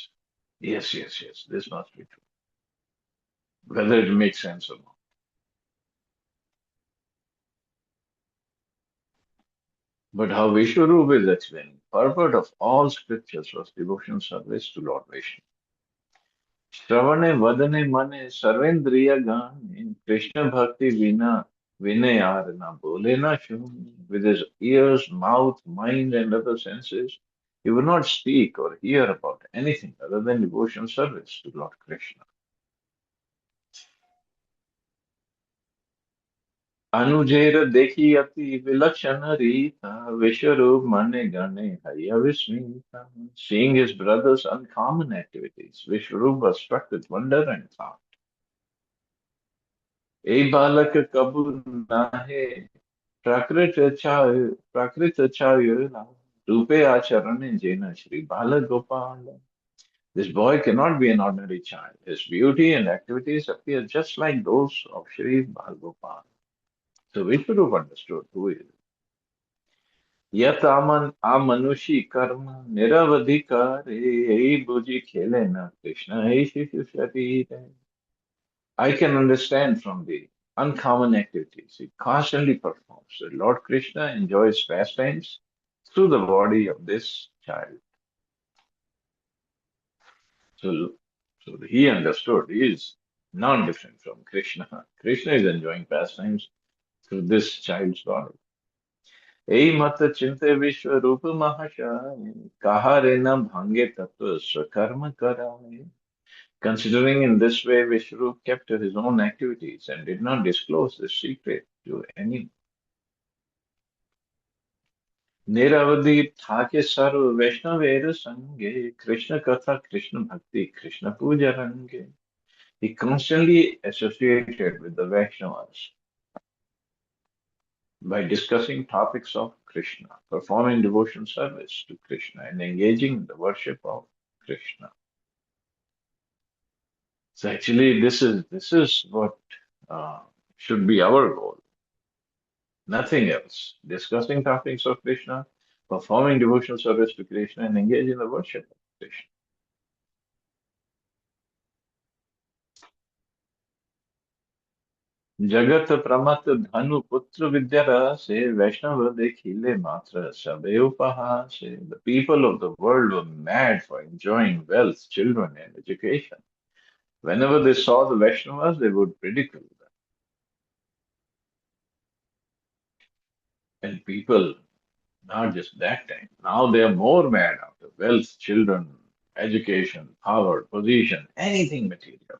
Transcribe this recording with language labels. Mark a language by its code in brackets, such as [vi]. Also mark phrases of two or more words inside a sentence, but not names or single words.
[en] Yes, yes, yes, this must be true. Whether it makes sense or not. But how Vishwarup is explaining, purport of all scriptures was devotional service to Lord Vishnu. [bn] শ্রবণে বদনে মনে সর্বেন্দ্রিয় গণে কৃষ্ণ ভক্তি বিনা বিনয় আর না বোলে না শুনে. [en] With his ears, mouth, mind, and other senses, he would not speak or hear about anything other than devotional service to Lord Krishna. [bn] অনুজের দেখি অতি বিলক্ষণ রীত বিশ্বরূপ মনে গণে হয় বিস্মিত. [en] Seeing his brother's uncommon activities, Vishwarupa was struck with wonder and thought, [bn] "এ বালক কভু নহে প্রাকৃত ছাওয়াল রূপে আচরণ যেন শ্রী বাল গোপাল." [en] This boy cannot be an ordinary child. His beauty and activities appear just like those of Shri Bhagopal. So Vishwarupa understood who he is. [bn] যত অমানুষী কর্ম নিরবধি তার এই বুঝি খেলেন কৃষ্ণ এ শিশু শরীর. [en] I can understand from the uncommon activities he constantly performs that Lord Krishna enjoys pastimes through the body of this child. So, so he understood he is non-different from Krishna. Krishna is enjoying pastimes through this child's body. [bn] যেই মত চিন্তে বিশ্ব রূপ মহাশয় কারে না ভাঙ্গে তত্ত্ব স্বকর্ম করয়. [en] Considering in this way, Vishnu kept his own activities and did not disclose the secret to anyone. [bn] নিরবধি থাকে সর্ব বৈষ্ণবের সঙ্গে কৃষ্ণ কথা, কৃষ্ণ ভক্তি, কৃষ্ণ পূজা রঙ্গে. [en] He constantly associated with the Vaishnavas by discussing topics of Krishna, performing devotional service to Krishna, and engaging in the worship of Krishna. So actually, this is what uh, should be our goal. Nothing else. Discussing topics of Krishna, performing devotional service to Krishna, and engage in the worship of Krishna. [bn] জগৎ প্রমত্ত ধন পুত্র বিদ্যা রসে বৈষ্ণব দেখিলে মাত্র সবে উপহাস. [en] The people of the world were mad for enjoying wealth, children, and education. Whenever they saw the Vaishnavas, they would ridicule them. And people, not just that time, now they are more mad after wealth, children, education, power, position, anything material.